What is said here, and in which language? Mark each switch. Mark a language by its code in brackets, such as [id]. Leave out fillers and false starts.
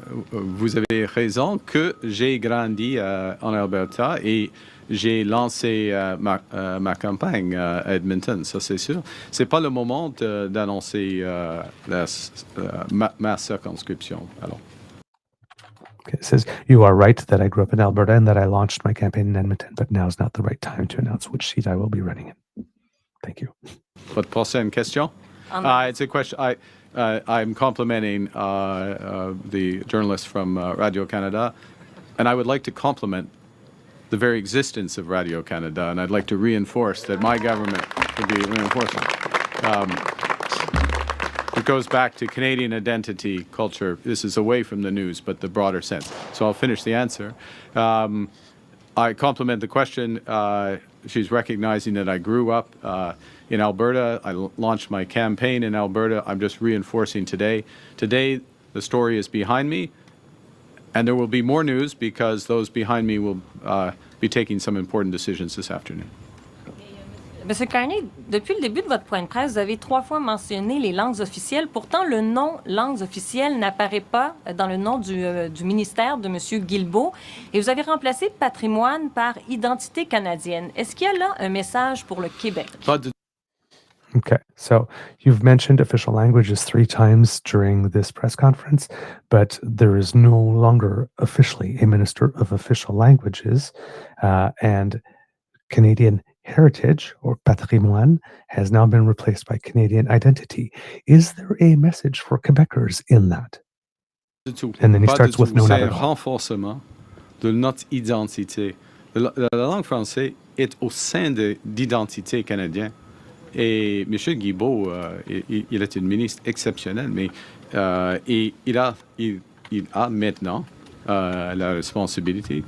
[fr] Vous avez raison que j'ai grandi en Alberta et j'ai lancé ma campagne à Edmonton, ça c'est sûr. C'est pas le moment d'annoncer ma circonscription. Alors. [en] Okay, it says, you are right that I grew up in Alberta and that I launched my campaign in Edmonton, but now is not the right time to announce which seat I will be running in. Thank you. [fr] Votre prochaine question? [en] It's a question. I'm complimenting the journalist from Radio-Canada, and I would like to compliment the very existence of Radio-Canada, and I'd like to reinforce that my government would be reinforcing. It goes back to Canadian identity, culture. This is away from the news, but the broader sense. So I'll finish the answer. I compliment the question. She's recognizing that I grew up in Alberta. I launched my campaign in Alberta. I'm just reinforcing today. Today, the story is behind me, and there will be more news because those behind me will be taking some important decisions this afternoon. [fr] Monsieur Carney, depuis le début de votre point de presse, vous avez 3 fois mentionné les langues officielles. Pourtant, le nom langues officielles n'apparaît pas dans le nom du ministère de Monsieur Guilbeault. Et vous avez remplacé patrimoine par identité canadienne. Est-ce qu'il y a là un message pour le Québec? [en] Okay, so you've mentioned official languages 3 times during this press conference, but there is no longer officially a minister of official languages, and Canadian heritage or patrimoine has now been replaced by Canadian identity. Is there a message for Quebecers in that? And then he starts with no, not [fr] C'est [en] at [fr] un [en] all. [fr] renforcement de notre identité. La langue française est au sein de l'identité canadienne. Et M. Guilbeault, il est un ministre exceptionnel, mais il a maintenant la responsabilité.